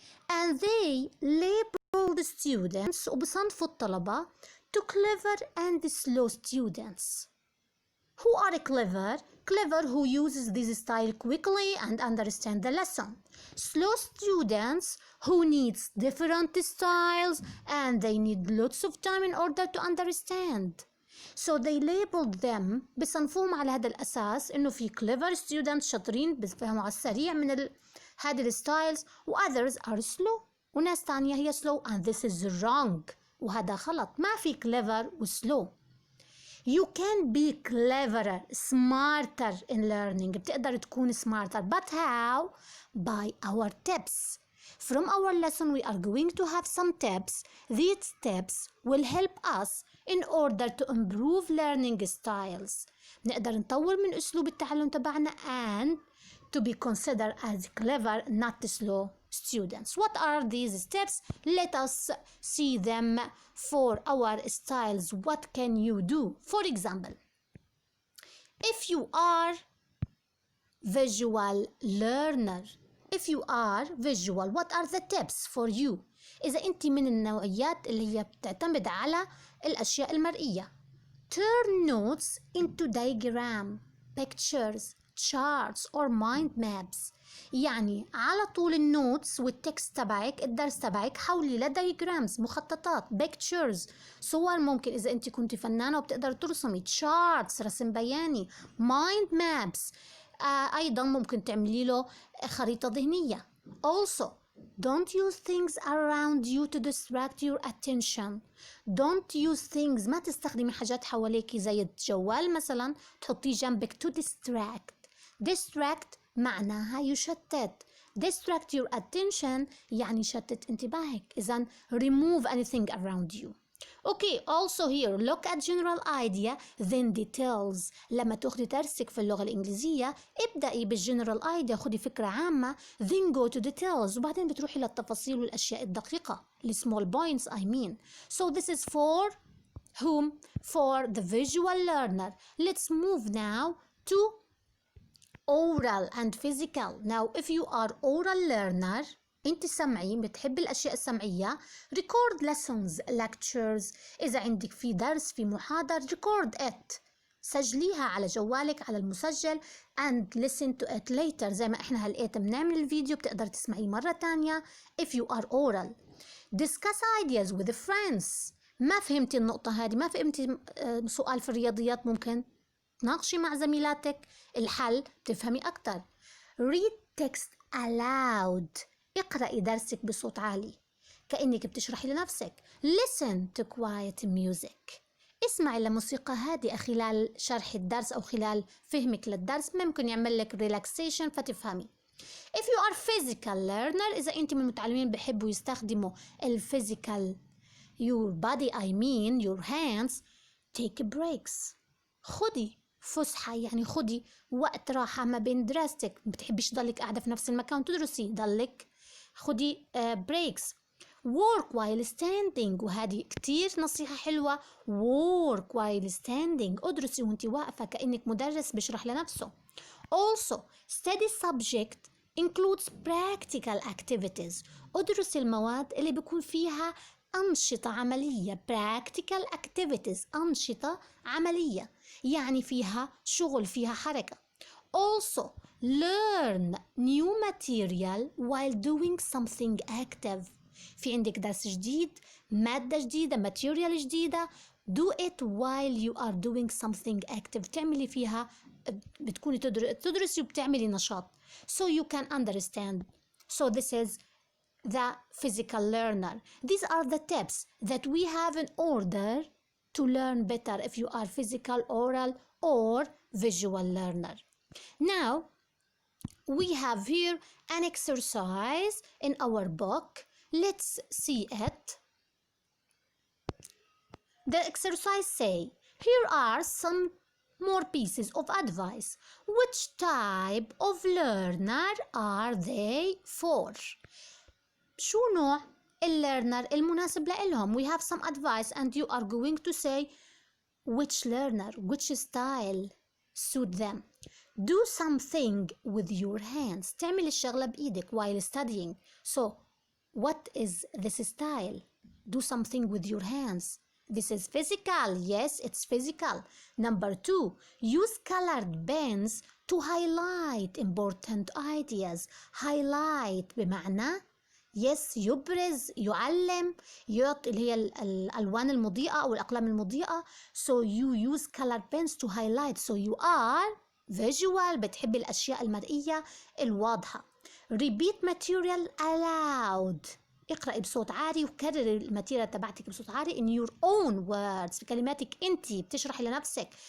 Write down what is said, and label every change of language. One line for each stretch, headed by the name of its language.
English: And they label the students
Arabic: وبصنفوا الطلبة
English: to clever and slow students. Who are clever? Clever who uses this style quickly and understand the lesson. Slow students who needs different styles and they need lots of time in order to understand. So they labeled them,
Arabic: بصنفوهم على هذا الأساس إنه في
English: clever students
Arabic: شاطرين بيفهموا على السريع من هذه الستايلز, و
English: others are slow
Arabic: وناس تانية هي
English: slow, and this is wrong
Arabic: وهذا غلط. ما في clever و slow.
English: You can be cleverer, smarter in learning.
Arabic: بتقدر تكون smarter.
English: But how? By our tips. From our lesson we are going to have some tips. These tips will help us in order to improve learning styles.
Arabic: نقدر نطور من أسلوب التعلم تبعنا
English: and to be considered as clever, not slow students. What are these steps? Let us see them for our styles. What can you do? For example, if you are visual learner, if you are visual, what are the tips for you?
Arabic: إذا أنت من النوعيات اللي هي بتعتمد على الأشياء المرئية.
English: Turn notes into diagram, pictures, charts or mind maps.
Arabic: يعني على طول النوتس والتكست تبعك, الدرس تبعك حولي لدايجرامز, مخططات, pictures, صور. ممكن إذا أنت كنت فنانة وبتقدر ترسمي charts, رسم بياني, mind maps. أيضا ممكن تعملي له خريطة ذهنية. Also
English: Don't use things around you to distract your attention. Don't use things.
Arabic: ما تستخدمي حاجات حواليكي زي الجوال مثلا تحطيه جنبك
English: to distract.
Arabic: Distract معناها يشتت.
English: Distract your attention
Arabic: يعني شتت انتباهك.
English: إذن remove anything around you. Okay, also here look at general idea then details.
Arabic: لما تاخدي درسك في اللغة الإنجليزية ابدأي بالجنرال idea، خدي فكرة عامة
English: then go to details
Arabic: وبعدين بتروحي للتفاصيل والأشياء الدقيقة
English: small points I mean. So this is for whom? For the visual learner. Let's move now to oral and physical. Now if you are oral learner
Arabic: انت سمعي بتحب الاشياء السمعيه
English: record lessons lectures.
Arabic: اذا عندك في درس في محاضر
English: record it،
Arabic: سجليها على جوالك على المسجل
English: and listen to it later.
Arabic: زي ما احنا هلقيت بنعمل الفيديو بتقدر تسمعيه مره تانية
English: if you are oral. discuss ideas with friends.
Arabic: ما فهمتي النقطه هذه، ما فهمتي سؤال في الرياضيات، ممكن تناقشي مع زميلاتك الحل تفهمي اكتر.
English: read text aloud.
Arabic: اقرأي درسك بصوت عالي كأنك بتشرحي لنفسك.
English: Listen to quiet music.
Arabic: اسمعي لموسيقى هادئة خلال شرح الدرس أو خلال فهمك للدرس، ممكن يعمل لك relaxation فتفهمي.
English: If you are physical learner،
Arabic: إذا أنت من المتعلمين بحبوا يستخدموا
English: physical your body I mean your hands، take breaks.
Arabic: خدي فسحة، يعني خدي وقت راحة ما بين دراستك، بتحبيش ضلك قاعدة في نفس المكان تدرسي، ضلك خدي breaks.
English: work while standing،
Arabic: وهذه كتير نصيحة حلوة.
English: work while standing،
Arabic: ادرسي وانت واقفة كأنك مدرس بيشرح لنفسه.
English: also study subject includes practical activities.
Arabic: ادرسي المواد اللي بيكون فيها أنشطة عملية. practical activities أنشطة عملية يعني فيها شغل فيها حركة.
English: also learn new material while doing something active.
Arabic: في عندك درس جديد، مادة جديدة، material جديدة،
English: do it while you are doing something active.
Arabic: تعملي فيها بتكوني تدرسي وبتعملي نشاط
English: so you can understand. So this is the physical learner. These are the tips that we have in order to learn better if you are physical, oral or visual learner. Now we have here an exercise in our book. Let's see it. The exercise say, here are some more pieces of advice. Which type of learner are they for?
Arabic: شو نوع الليرنر المناسب لهم؟
English: We have some advice and you are going to say which learner, which style suit them. Do something with your hands.
Arabic: تعمل الشغلة بإيدك
English: while studying. So what is this style? Do something with your hands. This is physical. Yes, it's physical. Number 2, use colored pens to highlight important ideas.
Arabic: Highlight بمعنى yes يبرز، يعلم، يعطي اللي هي الألوان المضيئة أو الأقلام المضيئة.
English: So you use colored pens to highlight. So you are visual،
Arabic: بتحبي الأشياء المرئية الواضحة.
English: Repeat material aloud.
Arabic: اقرأي بصوت عالي وكرري الماتيريال تبعتك بصوت عالي
English: in your own words،
Arabic: بكلماتك انت بتشرحي لنفسك.